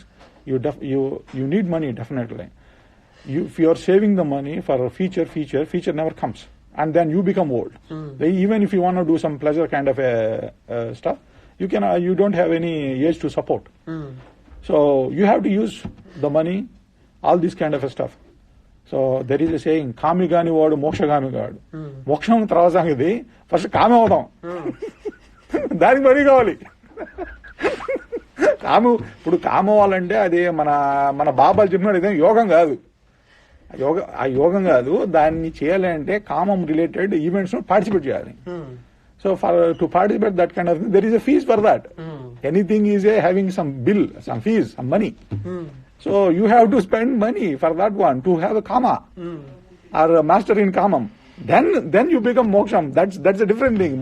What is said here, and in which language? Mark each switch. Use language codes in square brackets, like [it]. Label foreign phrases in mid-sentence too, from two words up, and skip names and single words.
[en] You need money definitely. If you are saving the money for a future never comes, and then you become old. Even if you want to do some pleasure kind of stuff, you don't have any age to support. So you have to use the money, all this kind of stuff. So there is a saying, [te] కామి గాని వాడు మోక్ష గామి కాడు. మోక్షం తర్వాత సంగతి, first కామి అవడం. దానికి money కావాలి. ఇప్పుడు కామం అవ్వాలంటే అది మన బాబాలు చెప్పినట్టు ఇదే యోగం కాదు. ఆ యోగం కాదు, దాన్ని చేయాలంటే కామం [en] related events participate [te] చేయాలి. [en] So to participate that kind of thing, there is a fees for that. Anything is having some bill, some fees, some money. So you have to spend money for that one to have a kama or a master in kamam. Then you become moksham. That's a different thing.